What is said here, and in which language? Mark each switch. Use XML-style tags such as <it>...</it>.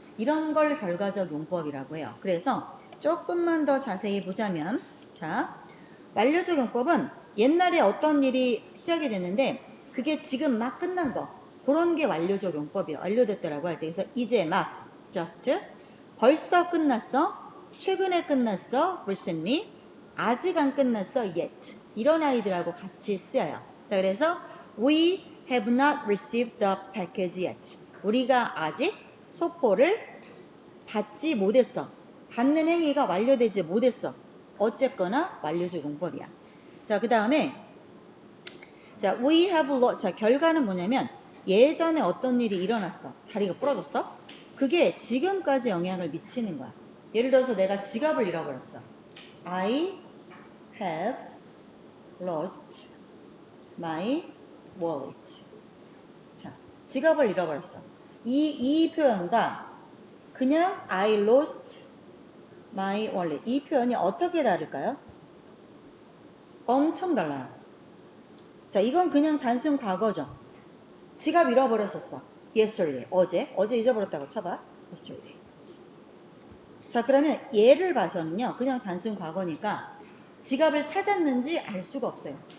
<ko>이런 걸 결과적 용법이라고 해요. 그래서 조금만 더 자세히 보자면 자, 완료적 용법은 옛날에 어떤 일이 시작이 됐는데 그게 지금 막 끝난 거 그런 게 완료적 용법이에요. 완료됐다라고 할 때 그래서 이제 막 just 벌써 끝났어, 최근에 끝났어, recently 아직 안 끝났어, yet 이런 아이들하고 같이 쓰여요. 자, 그래서</ko> <en>we have not received the package yet.</en> <ko>우리가 아직 소포를 받지 못했어. 받는 행위가 완료되지 못했어. 어쨌거나 완료적 용법이야. 자, 그 다음에 자,</ko> <en>we have lost.</en> <ko>자, 결과는 뭐냐면 예전에 어떤 일이 일어났어. 다리가 부러졌어. 그게 지금까지 영향을 미치는 거야. 예를 들어서 내가 지갑을 잃어버렸어.</ko> <en>I have lost my wallet.</en> <ko>자, 지갑을 잃어버렸어. 이 표현과 그냥</ko> <en>I lost my wallet.</en> <ko>이 표현이 어떻게 다를까요? 엄청 달라요. 자, 이건 그냥 단순 과거죠. 지갑 잃어버렸었어. yesterday. 어제 잊어버렸다고 쳐봐.</ko> <en>yesterday.</en> <ko>자, 그러면 얘를 봐서는요, 그냥 단순 과거니까 지갑을 찾았는지 알 수가 없어요.</ko>